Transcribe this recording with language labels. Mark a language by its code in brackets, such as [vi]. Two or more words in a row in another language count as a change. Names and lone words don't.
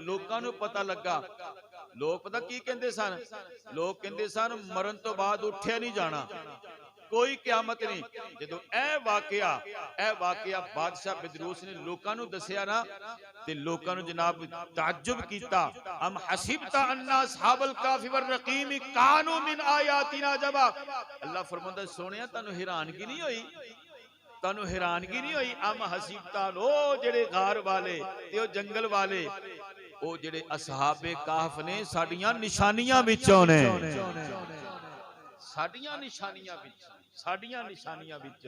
[pa] لوکاں نوں پتا لگا، لوگ پتا کی کہندے سن، لوگ کہندے سن مرن توں بعد اٹھیا نہیں جانا، کوئی قیامت نہیں. جدوں اے واقعہ بادشاہ بدروس نے لوکاں نوں دسیا نا، تے لوکاں نوں جناب تعجب کیتا. [ar] أم حسبت أن أصحاب الكهف والرقيم كانوا من آياتنا عجبا. [pa] اللہ فرماندا سوہنیا تینوں حیرانگی نہیں ہوئی، تینوں حیرانگی نہیں ہوئی? [ar] أم حسبت [pa] لو جیڑے غار والے تے او جنگل والے، او جیڑے اصحاب کہف نے ساڈیاں نشانیاں وچوں نے، ساڈیاں نشانیاں وچوں، ساڈیاں نشانیاں وچوں.